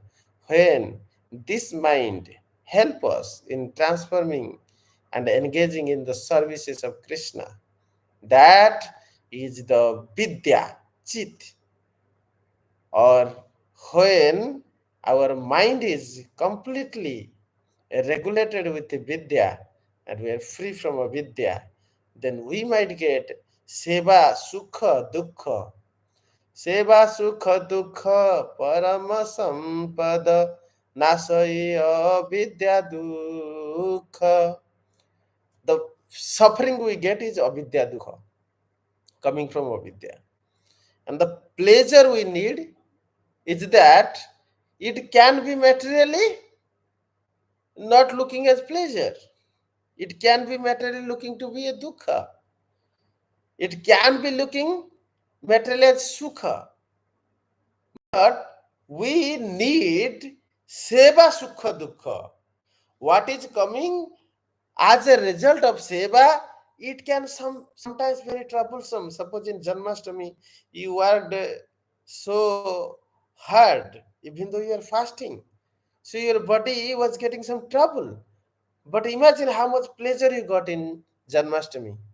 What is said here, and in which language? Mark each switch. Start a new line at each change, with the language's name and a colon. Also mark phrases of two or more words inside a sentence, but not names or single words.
English: When this mind help us in transforming and engaging in the services of Krishna, that is the vidya, chit, or when our mind is completely regulated with the vidya and we are free from avidya, then we might get
Sanskrit: सेवा सुख दुःख. Seva sukha dukkha parama sampada nasaya avidya dukkha.
English: The suffering we get is
Sanskrit: अविद्या दुःख,
English: coming from avidya. And the pleasure we need is that it can be materially not looking as pleasure. It can be materially looking to be a dukkha. It can be looking materially as sukha. But we need
Sanskrit: सेवा सुख दुःख.
English: What is coming as a result of seva, it can sometimes very troublesome. Suppose in Janmashtami, you worked so hard, even though you are fasting. So your body was getting some trouble. But imagine how much pleasure you got in Janmashtami.